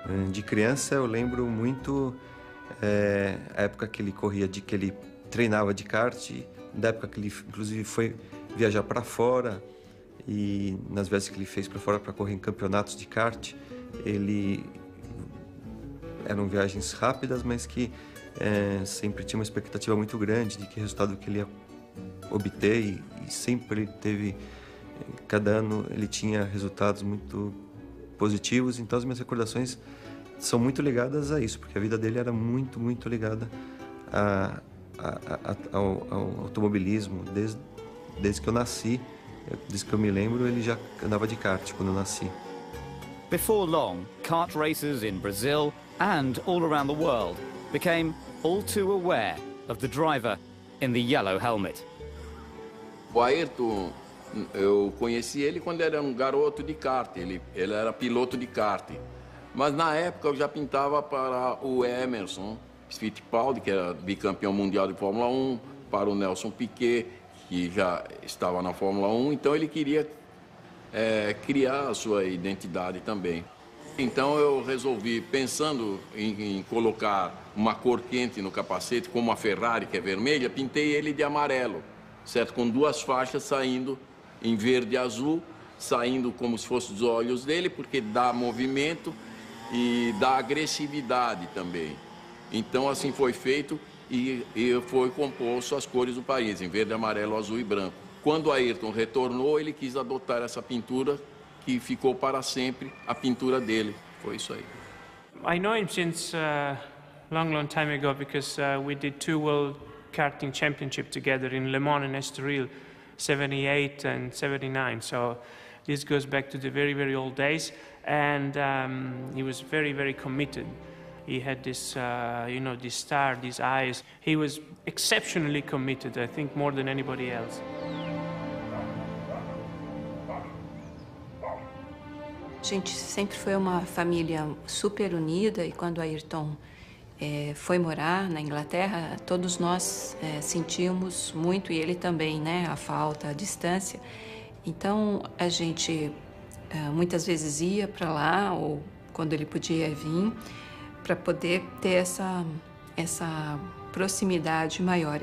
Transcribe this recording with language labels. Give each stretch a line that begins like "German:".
Portuguese: De criança, eu lembro muito a época que ele corria, que ele treinava de kart, da época que ele, inclusive, foi viajar para fora, e nas vezes que ele fez para fora para correr em campeonatos de kart, eram viagens rápidas, mas que sempre tinha uma expectativa muito grande de que resultado que ele ia obter, e sempre teve, cada ano ele tinha resultados muito positivos. Então as minhas recordações são muito ligadas a isso, porque a vida dele era muito, muito ligada ao automobilismo. Desde que eu nasci, desde que eu me lembro, ele já andava de kart quando eu nasci.
English: Before long, kart racers in Brazil and all around the world became all too aware of the driver in the yellow helmet.
Portuguese: O Ayrton, eu conheci ele quando ele era um garoto de kart, ele era piloto de kart. Mas na época eu já pintava para o Emerson Fittipaldi, que era bicampeão mundial de Fórmula 1, para o Nelson Piquet, que já estava na Fórmula 1, então ele queria criar a sua identidade também. Então eu resolvi, pensando em colocar uma cor quente no capacete, como a Ferrari, que é vermelha, pintei ele de amarelo, certo? Com duas faixas saindo em verde e azul, saindo como se fossem os olhos dele, porque dá movimento e dá agressividade também. Então assim foi feito e foi composto as cores do país, em verde, amarelo, azul e branco. Quando Ayrton retornou, ele quis adotar essa pintura, que ficou para sempre a pintura dele. Foi isso aí.
English: I know him since long time ago, because we did 2 World Karting Championship together in Le Mans and Estoril, 78 and 79. So this goes back to the very, very old days. And he was very, very committed. He had this, this star, these eyes. He was exceptionally committed, I think, more than anybody else.
Portuguese: A gente sempre foi uma família super unida, e quando Ayrton foi morar na Inglaterra, todos nós sentimos muito, e ele também, né, a falta, a distância. Então a gente muitas vezes ia para lá, ou quando ele podia vir, para poder ter essa proximidade maior.